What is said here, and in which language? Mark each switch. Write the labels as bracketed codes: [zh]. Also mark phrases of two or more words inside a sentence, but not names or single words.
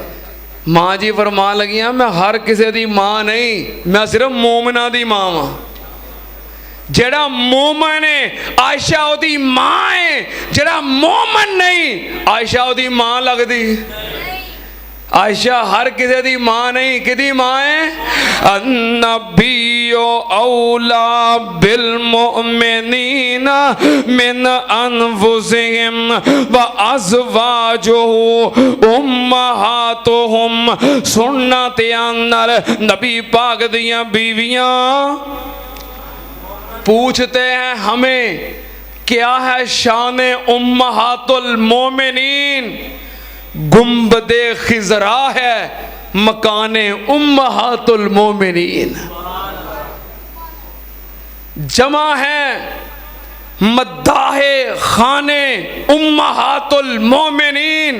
[pa] ماں جی فرمان لگیاں میں ہر کسی دی ماں نہیں، میں صرف مومناں دی ماں واں. جیہڑا مومن ہے عائشہ اوہدی ماں ہے، جیہڑا مومن نہیں عائشہ اوہدی ماں لگدی. عائشہ ہر کسی دی ماں نہیں، کہدی ماں ہے? [ar] النبي أولى بالمؤمنين من أنفسهم وأزواجه أمهاتهم. [pa] سننا دھیان نال نبی پاک دیاں بیویاں [ur] پوچھتے ہیں ہمیں کیا ہے شان امہات المومنین. گنبدِ خضرا ہے مکانِ امہات المومنین. جمع ہے مداحے خانے امہات المومنین.